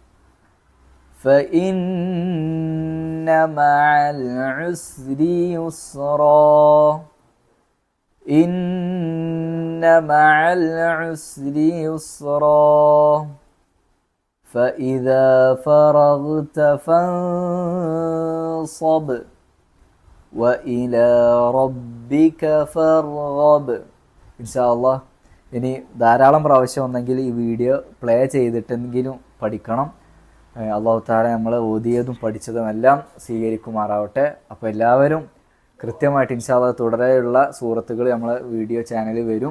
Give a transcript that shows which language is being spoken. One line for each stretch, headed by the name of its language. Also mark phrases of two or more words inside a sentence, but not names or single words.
Arabic: فإن مع العسر يسرا إن مع العسر يسرا
Malayalam: فإذا فرغت فانصب وإلى ربك فارغب
Arabic: إن شاء الله
Malayalam: ഇനി ധാരാളം പ്രാവശ്യം ഒന്നെങ്കിൽ ഈ വീഡിയോ പ്ലേ ചെയ്തിട്ടെങ്കിലും പഠിക്കണം.
Arabic: الله تعالى
Malayalam: നമ്മൾ ഓതിയതും പഠിച്ചതും എല്ലാം സ്വീകരിക്കുമാറാവട്ടെ. അപ്പോൾ എല്ലാവരും കൃത്യമായിട്ട്
Arabic: إن شاء الله
Malayalam: തുടരെയുള്ള സൂറത്തുകൾ നമ്മളെ വീഡിയോ ചാനലിൽ വരും.